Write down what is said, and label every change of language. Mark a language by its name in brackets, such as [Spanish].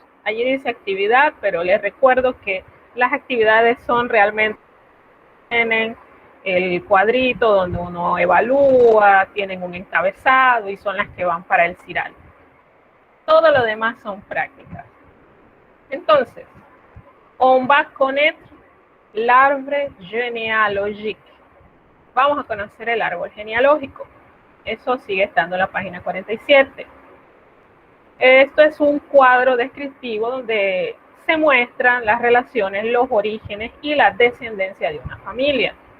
[Spanish] Allí dice actividad, pero les recuerdo que las actividades son realmente tienen el cuadrito donde uno evalúa, tienen un encabezado y son las que van para el CIRAL. Todo lo demás son prácticas. [French] Entonces, on va connaître l'arbre généalogique. [Spanish] Vamos a conocer el árbol genealógico. Eso sigue estando en la página 47. Esto es un cuadro descriptivo donde se muestran las relaciones, los orígenes y la descendencia de una familia.